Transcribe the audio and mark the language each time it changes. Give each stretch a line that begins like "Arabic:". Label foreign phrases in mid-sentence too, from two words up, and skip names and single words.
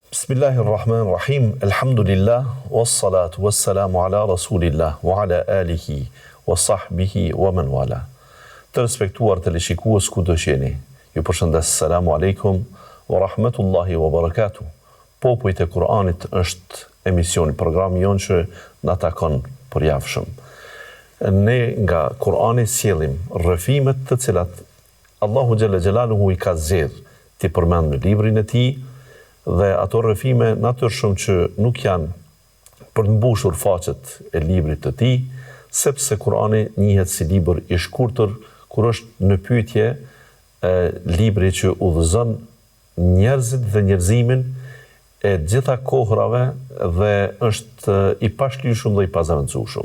Arabic: بسم الله الرحمن الرحيم الحمد لله والصلاة والسلام على رسول الله وعلى آله وصحبه ومن والاه.
Albanian: Të respektuar teleshikues ku do jeni, ju përshëndes.
Arabic: السلام عليكم ورحمة الله وبركاته.
Albanian: Popujt e Kur'anit është emisioni, programi jonë që na takon përjavshëm. Ne nga Kur'ani sjellim rrëfimet të cilat Allahu
Arabic: جل جلاله
Albanian: i ka zgjedhur ti përmend në librin e tij, dhe ato rrëfime natyrshëm që nuk janë për të mbushur faqet e librit të tij, sepse Kur'ani njihet si libër i shkurtër kur është në pyetje libri që udhëzon njerëzit dhe njerëzimin e gjitha kohrave dhe është i pashlyeshëm dhe i pazavendësueshëm.